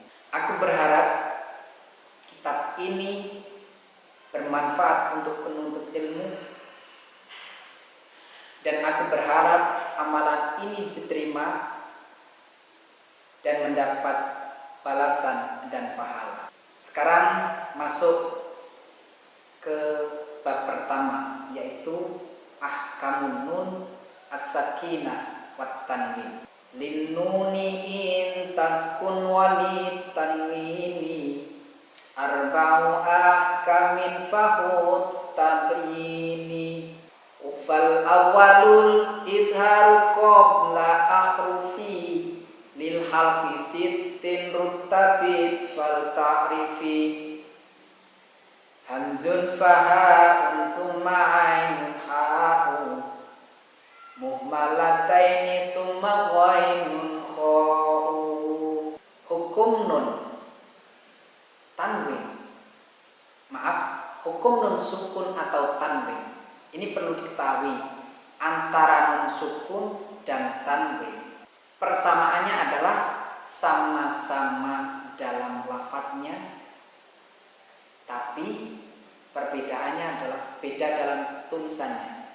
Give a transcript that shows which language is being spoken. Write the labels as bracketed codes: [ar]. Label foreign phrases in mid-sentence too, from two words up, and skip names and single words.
[id] Aku berharap kitab ini bermanfaat untuk penuntut ilmu, dan aku berharap amalan ini diterima dan mendapat balasan dan pahala. Sekarang masuk ke bab pertama, yaitu [ar] أحكام النون الساكنة والتنوين. للنون إن تسكن وللتنوين أربع أحكام فخذ تبييني. فالأول الإظهار قبل أحرف للحلق ست رتبت فلتعرف. همز فهاء ثم عين حاء مهملتان ثم غين خاء. [id] Hukum nun tanwin, hukum nun sukun atau tanwin ini perlu diketahui antara nun sukun dan tanwin. Persamaannya adalah sama-sama dalam lafadznya, tapi perbedaannya adalah beda dalam tulisannya.